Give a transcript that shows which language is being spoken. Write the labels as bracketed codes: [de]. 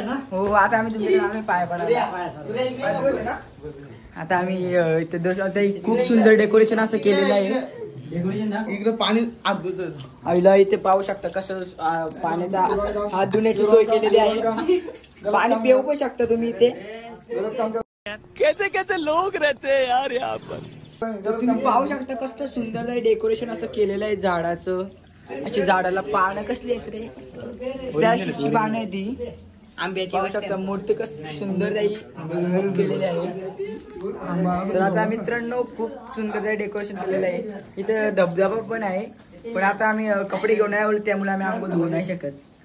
[mr] हो आता आम्ही तुमच्याकडे पाय पडायला. आता आम्ही इथे खूप सुंदर डेकोरेशन असं केलेलं आहे. इकडे पाणी आईला इथे पाहू शकता कसं पाण्याचा हात धुण्याची सोय केलेली आहे. पाणी पिऊ पण शकता तुम्ही इथे. [hi] कैसे कैसे लोग रहते हैं यार यहाँ पर. [mr] तुम्ही पाहू शकता कसं सुंदर डेकोरेशन असं केलेलं आहे झाडाचं. अशी झाडाला पानं कसली आहेत रे? प्लॅस्टिकची पानं आहे ती. आंब्याची पाहू शकता मूर्ती कसं सुंदर केलेली आहे. तर आता मित्रांनो खूप सुंदर डेकोरेशन केलेलं आहे. इथे धबधबा पण आहे, पण आता आम्ही कपडे घेऊन नाही आलो त्यामुळे आम्ही आंघोळ धुवू नाही शकत.